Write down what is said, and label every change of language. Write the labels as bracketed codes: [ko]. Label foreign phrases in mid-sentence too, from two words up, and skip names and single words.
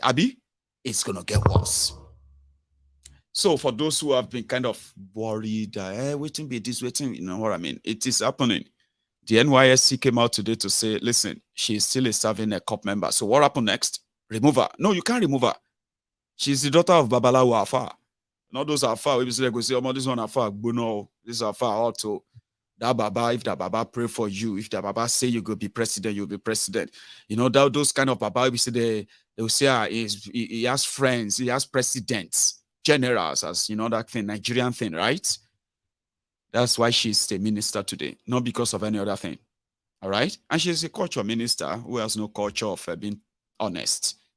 [en] Abi, it's going to get worse. So for those who have been kind of worried, waiting be this, waiting, you know what I mean? It is happening. The NYSC came out today to say, listen, she is still serving a Corp member. So what happened next? Remove her. No, you can't remove her. She's the daughter of Babalawo Afa. Not those Afa. We say, oh, this one Afa, no, this Afa also. That Baba, if that Baba pray for you, if that Baba say you go be president, you'll be president. You know, those kind of Baba, we say they will say he has friends, he has presidents, generals, as you know, that thing, Nigerian thing, right? That's why she's the minister today, not because of any other thing. All right? And she's a culture minister who has no culture of being honest.